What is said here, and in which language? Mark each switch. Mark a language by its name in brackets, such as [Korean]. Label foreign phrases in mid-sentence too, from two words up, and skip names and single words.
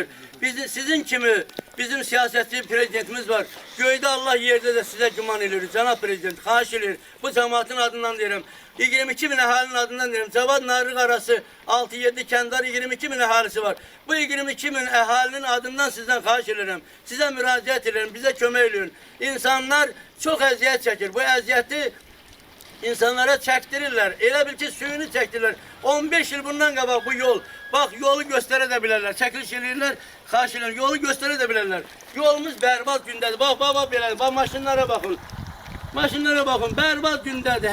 [Azerbaijani] Sizin kimi bizim siyasətçi prezidentimiz var. Göydə Allah, yerdə də sizə güman edirik. Cənab Prezident, xahiş edirik. Bu cəmaatın adından deyirəm. 22 bin əhalinin adından deyirəm. Cavad Narlıq arası 6-7 kəndar 22 bin əhalisi var. Bu 22 bin əhalinin adından sizden xahiş ederim. Size müracaat ederim, bize kömək edin. İnsanlar çok əziyyət çəkir. Bu əziyyəti insanlara çəkdirirlər. Elə bil ki, suyunu çəkdirirlər. 15 yıl bundan qabaq bu yol. Bak, yolu göstərə də bilərlər. Çəkiliş edirlər, xahiş edirlər. Yolu göstərə də bilərlər. Yolumuz bərbad gündədir. Bak, belədir. Bak, maşınlara baxın. Maşınlara baxın, bərbad gündədir.